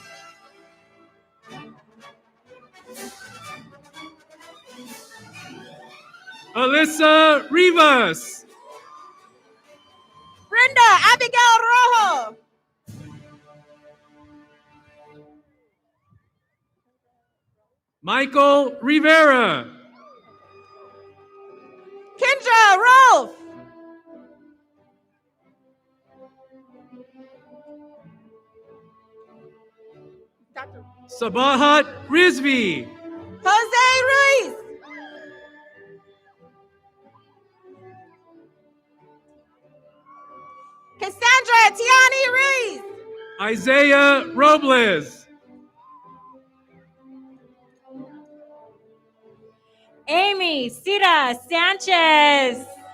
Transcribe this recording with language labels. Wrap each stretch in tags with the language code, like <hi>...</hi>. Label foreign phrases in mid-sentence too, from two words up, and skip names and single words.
<en>Alyssa Rivas. Brenda Abigail Rojo. Michael Rivera. Kendra Rolfe. Sabahat Rizvi. Jose Ruiz. Cassandra Tiani Ruiz. Isaiah Robles. Amy Cira Sanchez.</en>